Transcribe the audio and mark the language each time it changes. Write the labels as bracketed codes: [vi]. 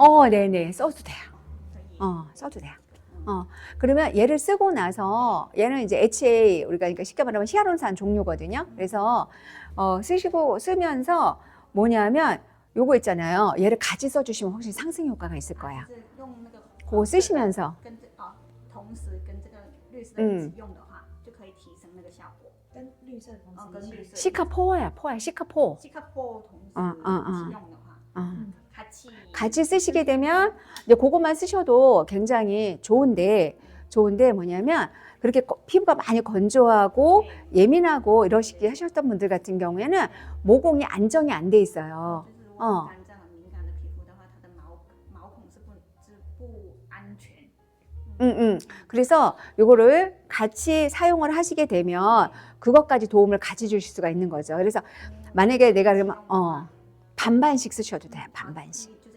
[ko] 네네 써도 돼요. 써도 돼요. 그러면 얘를 쓰고 나서 얘는 이제 HA 우리가 그러니까 쉽게 말하면 히아루론산 종류거든요. 그래서 쓰면서 뭐냐면 요거 있잖아요. 얘를 같이 써주시면 훨씬 상승 효과가 있을 거예요. 그거 쓰시면서 [zh] 同时跟这个绿色一起用的话，就可以提升那个效果。跟绿色同时跟绿色 [ko] 시카포야, 시카포. [zh] 시카포 동时一起用的话， [ko] 같이 쓰시게 되면 이제 그것만 쓰셔도 굉장히 좋은데 뭐냐면 그렇게 피부가 많이 건조하고 예민하고 이러시게 하셨던 분들 같은 경우에는 모공이 안정이 안 돼 있어요. [zh] 干燥很敏感的皮肤的话，它的毛孔是不安全。 [ko] 그래서 요거를 같이 사용을 하시게 되면 그것까지 도움을 같이 주실 수가 있는 거죠. 그래서 만약에 내가 그러면 반반씩 쓰셔도 돼요. 반반씩.